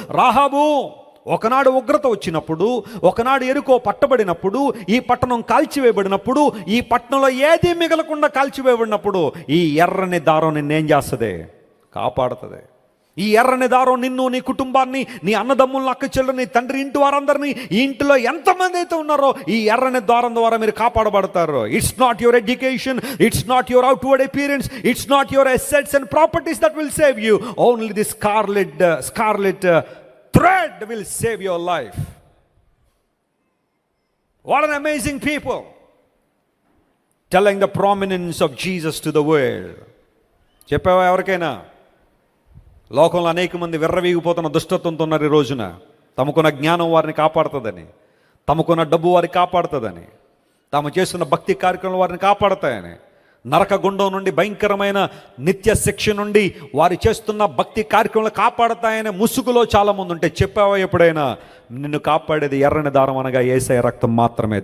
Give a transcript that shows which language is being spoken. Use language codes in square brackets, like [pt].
[te] రాహాబు ఒకనాడు ఉగ్రత వచ్చినప్పుడు, ఒకనాడు ఎరుకో పట్టబడినప్పుడు, ఈ పట్టణం కాల్చివేయబడినప్పుడు, ఈ పట్టణంలో ఏదీ మిగలకుండా కాల్చివేయబడినప్పుడు ఈ ఎర్రని దారం నిన్నేం చేస్తుంది? కాపాడుతుంది. ఈ ఎర్రని దారం నిన్ను, నీ కుటుంబాన్ని, నీ అన్నదమ్ములను, అక్క చెల్లెని, తండ్రి ఇంటి వారందరినీ, ఈ ఇంటిలో ఎంతమంది అయితే ఉన్నారో ఈ ఎర్రని దారం ద్వారా మీరు కాపాడబడతారు. [en] It's not your education, it's not your outward appearance, it's not your assets and properties that will save you. Only the scarlet thread will save your life. What an amazing people, telling the prominence of Jesus to the world. [te] చెప్పావా ఎవరికైనా? లోకంలో అనేక మంది విర్రవీగిపోతున్న దుష్టత్వంతో ఉన్నారు ఈ రోజున. తమకున్న జ్ఞానం వారిని కాపాడుతుందని, తమకున్న డబ్బు వారిని కాపాడుతుందని, తాము చేస్తున్న భక్తి కార్యక్రమాలు వారిని కాపాడుతాయని, నరక గుండం నుండి, భయంకరమైన నిత్య శిక్ష నుండి వారు చేస్తున్న భక్తి కార్యక్రమాలు కాపాడతాయనే ముసుగులో చాలామంది ఉంటే, చెప్పావా ఎప్పుడైనా నిన్ను కాపాడేది ఎర్రని దారం అనగా యేసయ్య రక్తం మాత్రమే.